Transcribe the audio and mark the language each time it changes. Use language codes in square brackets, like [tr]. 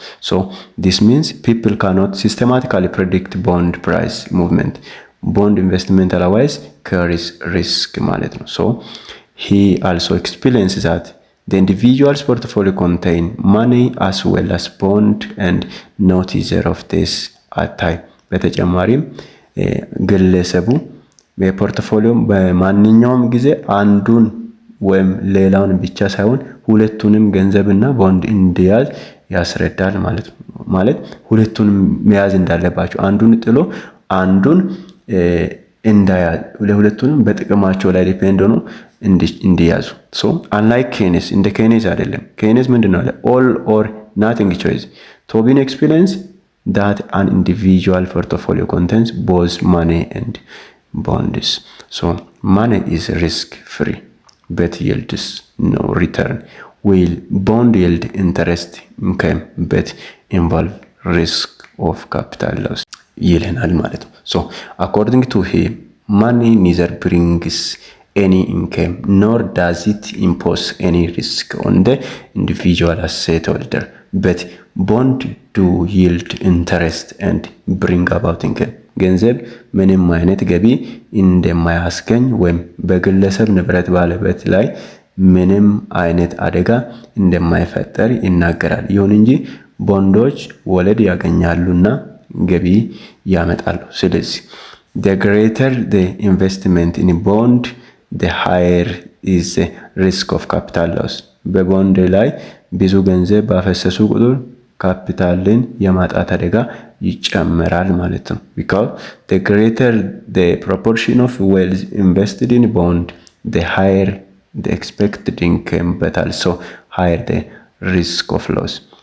[en] So this means people cannot systematically predict bond price movement. Bond investment otherwise carries risk [am] ማለት ነው. [en] So he also explains that the individual's portfolio contain money as well as bond and not either of this at time. [am] በተጨማሪም ግለሰቡ በፖርትፎሊዮ በማንኛውም ጊዜ አንዱን ወይም ሌላውን ብቻ ሳይሆን ሁለቱንም ገንዘብና ቦንድ እንዲያዝ ያስረዳል ማለት ነው። ማለት ሁለቱንም መያዝ እንዳለባቸው አንዱን ጥሎ አንዱን እንዳያዝ ለሁለቱንም በጥቅማቸው ላይ ዲፔንድ ሆኖ እንዲያዙ። [en] So unlike Keynes, [am] እንደ Keynes አይደለም። Keynes ምንድነው አለ? [en] all or nothing choice. Tobin explains that an individual portfolio contains both money and bonds. So money is risk free but yields no return, while bond yield interest income but involve risk of capital loss [am] ይለናል ማለት ነው። [en] So according to him, money neither brings any income nor does it impose any risk on the individual asset holder, but bond do yield interest and bring about income. [am] ገንዘብ ምንም አይነት ገቢ እንደማያስገኝ ወይም በግለሰብ ንብረት ባለቤት ላይ ምንም አይነት አደጋ እንደማይፈጠር ይናገራል። ይሁን እንጂ ቦንዶች ወለድ ያገኛሉና ገቢ ያመጣሉ። ስለዚህ [en] the greater the investment in bond, the higher is the risk of capital loss. [am] በቦንድ ላይ ብዙ ገንዘብ ባፈሰሱ ቁጥር ካፒታልን የማጣት አደጋ ይጨምራል ማለት ነው። [en] because the greater the proportion of wealth invested in bond, the higher the expected income, but also higher the risk of loss.